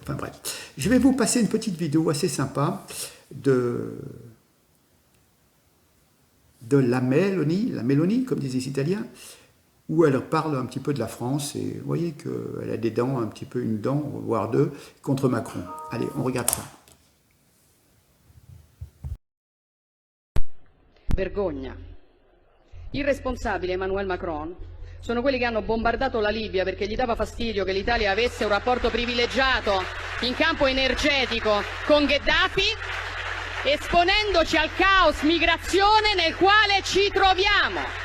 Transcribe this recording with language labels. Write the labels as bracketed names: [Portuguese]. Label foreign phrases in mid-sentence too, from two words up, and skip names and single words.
[French] Enfin bref, je vais vous passer une petite vidéo assez sympa de la Meloni, comme disent les Italiens, où elle parle un petit peu de la France, et vous voyez qu'elle a des dents, un petit peu une dent, voire deux, contre Macron. Allez, on regarde ça. [Italian] Vergogna. Il responsabile Emmanuel Macron sono quelli che hanno bombardato la Libia perché gli dava fastidio che l'Italia avesse un rapporto privilegiato in campo energetico con Gheddafi, esponendoci al caos migrazione nel quale ci troviamo.